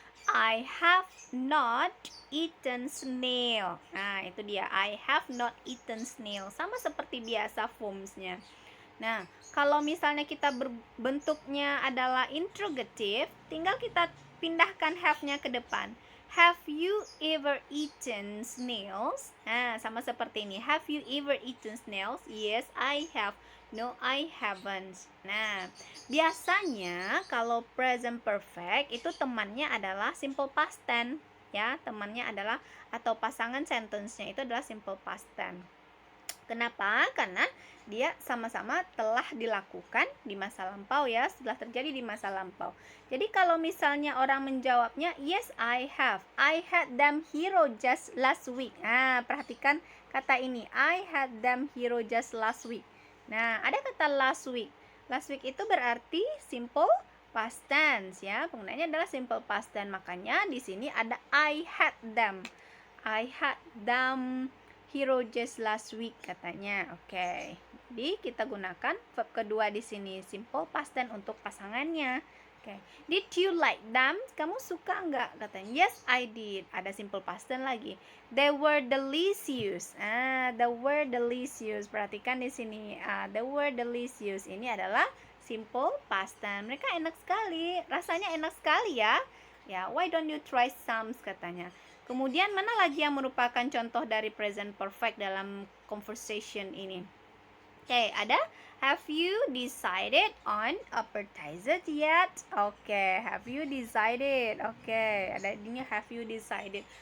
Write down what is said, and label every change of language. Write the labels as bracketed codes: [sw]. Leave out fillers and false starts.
[en] I have not eaten snail. [id] Nah, itu dia. [en] I have not eaten snail. [id] Sama seperti biasa formsnya. Nah, kalau misalnya kita bentuknya adalah interrogative, tinggal kita pindahkan have-nya ke depan. [en] Have you ever eaten snails? [id] Nah, sama seperti ini. [en] Have you ever eaten snails? Yes, I have. No, I haven't. [id] Nah, biasanya kalau present perfect itu temannya adalah simple past tense, ya. Temannya adalah atau pasangan sentence-nya itu adalah simple past tense. Kenapa? Karena dia sama-sama telah dilakukan di masa lampau, ya, setelah terjadi di masa lampau. Jadi kalau misalnya orang menjawabnya [en] yes I have, I had them hero just last week. [id] Nah, perhatikan kata ini, [en] I had them hero just last week. [id] Nah, ada kata last week. Last week itu berarti simple past tense, ya. Penggunaannya adalah simple past tense. Makanya di sini ada [en] I had them. I had them hero just last week, katanya. Oke. [id] Jadi kita gunakan verb kedua di sini, simple past tense untuk pasangannya. [en] Oke. Did you like them? [id] Kamu suka enggak? Katanya [en] yes I did. [id] Ada simple past tense lagi. [en] They were delicious. They were delicious. [id] Perhatikan di sini. [en] They were delicious. [id] Ini adalah simple past tense. Mereka enak sekali. Rasanya enak sekali, ya. Ya, [en] why don't you try some, [id] katanya. Kemudian mana lagi yang merupakan contoh dari present perfect dalam conversation ini? Oke, ada [en] have you decided on appetizer yet? Oke, have you decided? [id] Oke, ada ininya [en] have you decided.